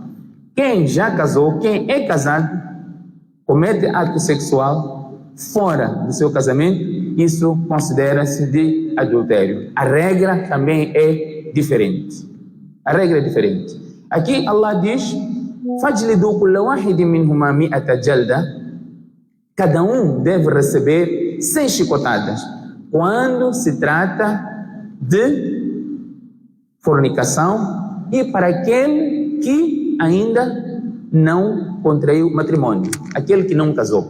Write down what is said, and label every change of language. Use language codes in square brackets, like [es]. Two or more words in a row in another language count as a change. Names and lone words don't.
[pt] Quem já casou, quem é casado, comete ato sexual fora do seu casamento, isso considera-se de adultério. A regra também é diferente. A regra é diferente. Aqui Allah diz: [ar] فاجلدوا كل واحد منهما مائة جلدة. [pt] Cada um deve receber 100 chicotadas. Quando se trata de fornicação e para aquele que ainda não contraiu matrimônio, aquele que não casou.